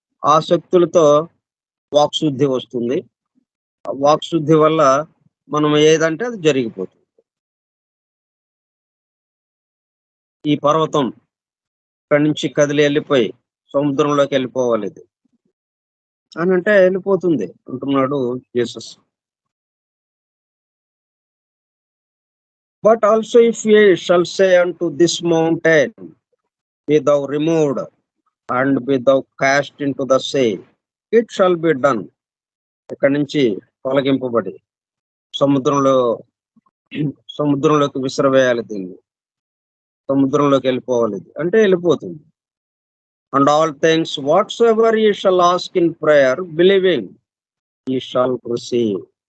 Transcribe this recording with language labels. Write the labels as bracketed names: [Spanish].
[Telugu] ఆ శక్తులతో వాక్శుద్ధి వస్తుంది. ఆ వాక్శుద్ధి వల్ల మనం ఏదంటే అది జరిగిపోతుంది. ఈ పర్వతం ఇక్కడి నుంచి కదిలి ఎళ్ళిపోయి సముద్రంలోకి ఎళ్ళిపోవాలిది అనంటే ఎళ్ళిపోతుంది అంటున్నాడు Jesus. [English] But also if ye shall say unto this mountain, be thou removed and be thou cast into the sea, it shall be done. [Telugu] ఇక్కడి నుంచి తొలగింపబడి సముద్రంలో సముద్రంలోకి విసిరివేయాలి దీన్ని. సముద్రంలోకి వెళ్ళిపోవాలి ఇది. అంటే వెళ్ళిపోతుంది. [English] And all things whatsoever ye shall ask in prayer, believing ye shall receive.